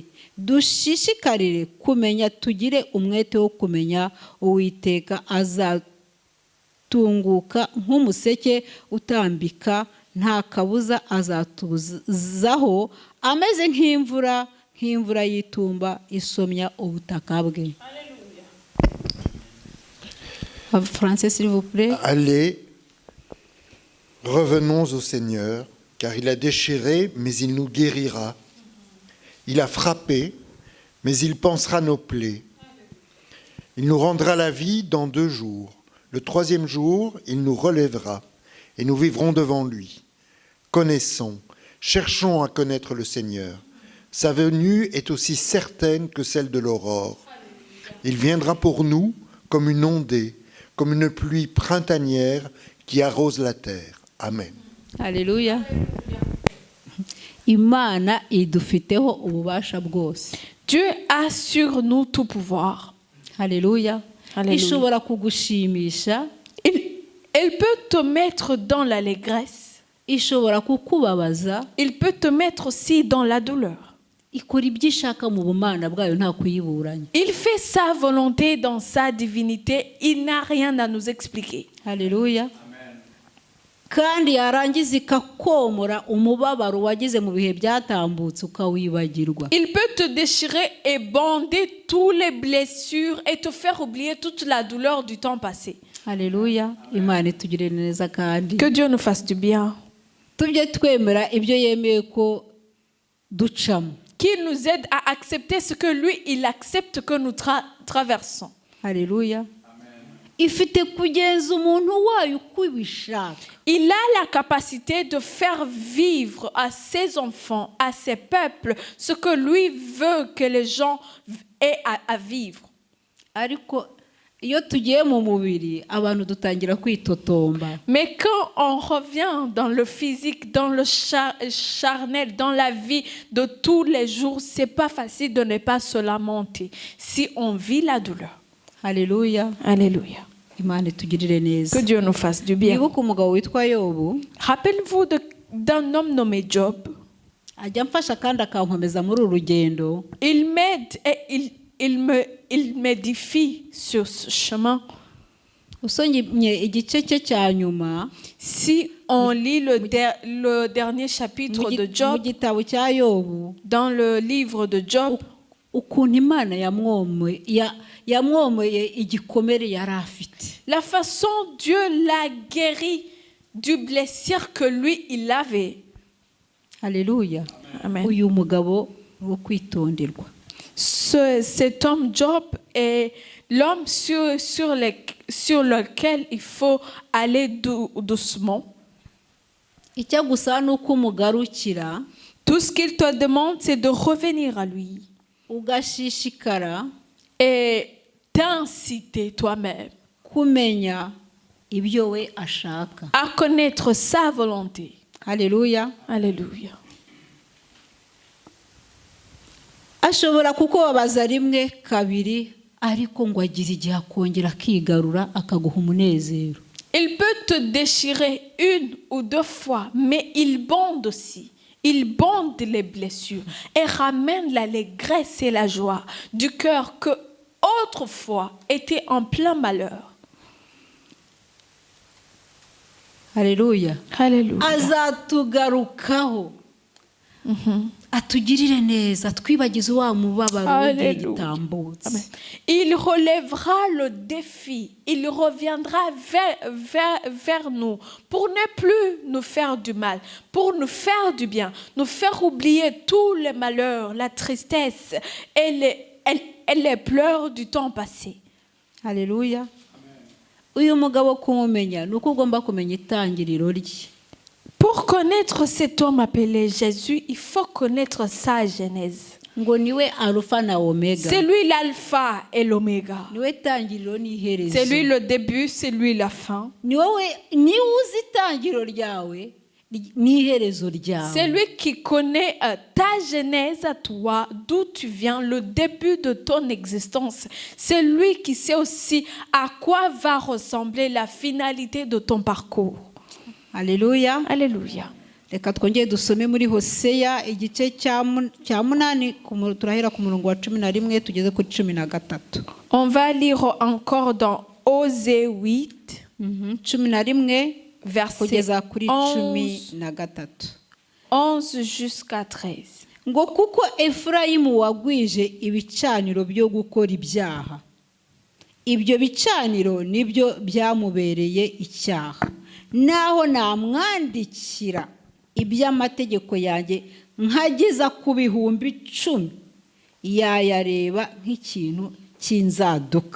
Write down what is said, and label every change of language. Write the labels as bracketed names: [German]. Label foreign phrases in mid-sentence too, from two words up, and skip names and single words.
[Kinyarwanda] Dushishikarire kumenya, tugire umwete wo kumenya Uwiteka. Azatunguka nk'umuseke utambika, nta kabuza azatuzaho, ameze nk'imvura y'itumba isomya ubutaka bwe. [French] Français, s'il vous plaît. Allez, revenons au Seigneur, car il a déchiré, mais il nous guérira. Il a frappé, mais il pansera nos plaies. Il nous rendra la vie dans 2 jours. Le 3e jour, il nous relèvera, et nous vivrons devant lui. Connaissons, cherchons à connaître le Seigneur. Sa venue est aussi certaine que celle de l'aurore. Il viendra pour nous comme une ondée, comme une pluie printanière qui arrose la terre. Amen. Alléluia. [Kinyarwanda] Imana idufiteho ububasha bwose. [French] Dieu a sur nous tout pouvoir. Alléluia. [Kinyarwanda] Ishobora kugushimisha. [French] Elle peut te mettre dans l'allégresse. [Kinyarwanda] Ishobora kukubabaza. [French] Il peut te mettre aussi dans la douleur. [Kinyarwanda] Ikora ibyo ishaka mu bumana bwayo nta kuyiburanya. [French] Il fait sa volonté dans sa divinité. Il n'a rien à nous expliquer. Alléluia. [Kinyarwanda] kandi yarangiza ikakomora umubabaro wagize mu bihe byatambutse ukawibagirwa. [French] Il peut te déchirer et bander toutes les blessures et te faire oublier toute la douleur du temps passé. [Kinyarwanda] Haleluya. Imana itugirire neza kandi [French] Que Dieu nous fasse du bien. [Kinyarwanda] tujye twemera ibyo yemeye ko ducamo. [French] Qu'il nous aide à accepter ce que lui, il accepte que nous traversons. [Kinyarwanda] Haleluya. Ifite kugenza umuntu wayo uko ibishaka. [French] Il a la capacité de faire vivre à ses enfants, à ses peuples, ce que lui veut que les gens aient à vivre. [Kinyarwanda] Ariko iyo tugiye mu mubiri abantu dutangira kwitotomba. [French] Mais quand on revient dans le physique, dans le charnel, dans la vie de tous les jours, c'est pas facile de ne pas se lamenter si on vit la douleur. [Kinyarwanda] Haleluya. [French] Alléluia. [Kinyarwanda] Imana itugirire neza. [French] Que Dieu nous fasse du bien. [Kinyarwanda] Nibuka umugabo witwa Yobu. [French] Rappelez-vous d'un homme nommé Job. [Kinyarwanda] Ajya mfasha kandi akankomeza muri uru rugendo. [French] Il m'aide et il m'édifie sur ce chemin. [Kinyarwanda] Usomye igice cye cya nyuma. [French] Si on lit le dernier chapitre de Job, [Kinyarwanda] mu gitabo cya Yobu, [French] dans le livre de Job, [Kinyarwanda] ukuntu Imana yamwomoye igikomere yari afite. [French] La façon Dieu l'a guéri du blessure que lui il avait. Alléluia. Amen. [Kinyarwanda] Uyu mugabo wo kwitonderwa. [French] Cet homme Job est l'homme sur lequel il faut aller doucement. [Kinyarwanda] Icyo gusa nuko umugarukira. [French] Tout ce qu'il te demande, c'est de revenir à lui. [Kinyarwanda] Ugashishikara. [French] Et t'inciter toi-même. [Kinyarwanda] Kumenya ibyo we ashaka. [French] À connaître sa volonté. Alléluia. Alléluia. [Kinyarwanda] Ashobora kukubabaza rimwe kabiri ariko ngo agira igihe akongera akigarura akaguha umunezero. [French] Il peut te déchirer une ou deux fois, mais il bande aussi. Il bande les blessures et ramène l'allégresse et la joie du cœur que autrefois était en plein malheur. Alléluia. Alléluia. [Kinyarwanda] Azatugarukaho. Atugirire neza twibagize wa mubabaro w'igihe gitambutse. [French] Il relèvera le défi. Il reviendra vers nous pour ne plus nous faire du mal, pour nous faire du bien, nous faire oublier tous les malheurs, la tristesse et les pleurs du temps passé. Alléluia. [Kinyarwanda] Uyu mugabo kumumenya nuko ugomba kumenya itangiriro rye. [French] Pour connaître cet homme appelé Jésus, il faut connaître sa genèse. [Kinyarwanda] Ngo niwe alpha na omega. [French] C'est lui l'alpha et l'oméga. [Kinyarwanda] Niwe tangiriro n'iherezo. [French] C'est lui le début, c'est lui la fin. Ni uzi itangiriro ryawe n'iherezo ryawe. C'est lui qui connaît ta genèse à toi, d'où tu viens, le début de ton existence. C'est lui qui sait aussi à quoi va ressembler la finalité de ton parcours. Alléluia. Alléluia. [Kinyarwanda] Reka twongere dusome muri Hoseya igice cya 8 turahera ku murongo wa 11 tugeze ku 13. [French] On va lire encore dans Osée 8, 11 verset [Kinyarwanda] kugeza kuri 13. [French] 11 jusqu'à 13. [Kinyarwanda] Ngo kuko Efurayimu wagwije ibicaniro byo gukora ibyaha. Ibyo bicaniro nibyo byamubereye icyaha. Naho namwandikira iby'amategeko yanjye nkageza ku bihumbi 10 yayareba nk'ikintu cy'inzaduka.